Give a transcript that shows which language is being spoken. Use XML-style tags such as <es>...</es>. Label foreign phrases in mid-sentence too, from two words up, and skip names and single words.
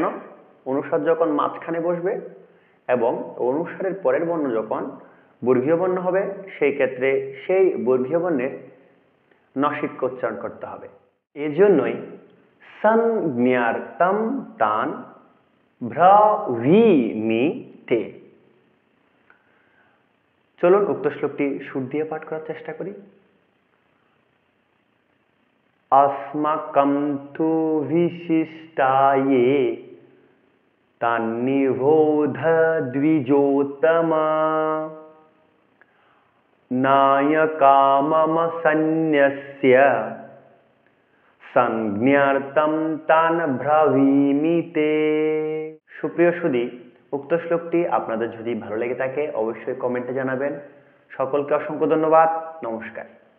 <bn>অনুসার যখন মাঝখানে বসবে এবং অনুসারের পরের বর্ণ যখন বর্গীয় বর্ণ হবে সেই ক্ষেত্রে সেই বর্গীয় বর্ণের নসিককে উচ্চারণ করতে হবে।</bn> <sa>এজন্যই সংজ্ঞার্থম তান ব্রভীমিতে।</sa> <bn>চলুন উক্ত শ্লোকটি সুর দিয়ে পাঠ করার চেষ্টা করি।</bn> <sa>अस्माकं तु विशिष्टाये तान्निबोध द्विजोत्तम नायका मम सन्न्यस्य संज्ञार्थं तान् ब्रवीमिते।</sa> <bn>সুপ্রিয় সুধী, উক্ত শ্লোকটি আপনাদের যদি ভালো লেগে থাকে অবশ্যই কমেন্টে জানাবেন। সকলকে অসংখ্য ধন্যবাদ। নমস্কার।</bn>